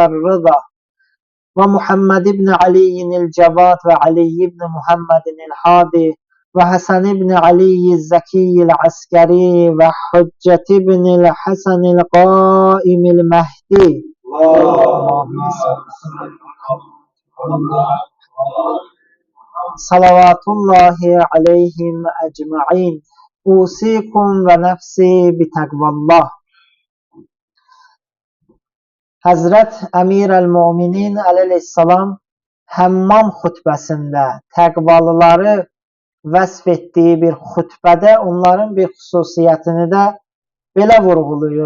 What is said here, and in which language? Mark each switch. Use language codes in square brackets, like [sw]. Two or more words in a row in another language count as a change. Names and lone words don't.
[ar] الرضا ومحمد بن علي الجواد وعلي بن محمد الحادي وحسن بن علي الزكي العسكري وحجة بن الحسن القائم المهدي صلوات الله عليهم أجمعين أوصيكم ونفسي بتقوى الله. [az] Həzrət Əmir-əl-Möminin əleyhissalam Həmmam xutbəsində təqvalıları vəsf etdiyi bir xutbədə onların bir xüsusiyyətini də belə vurğuluyur.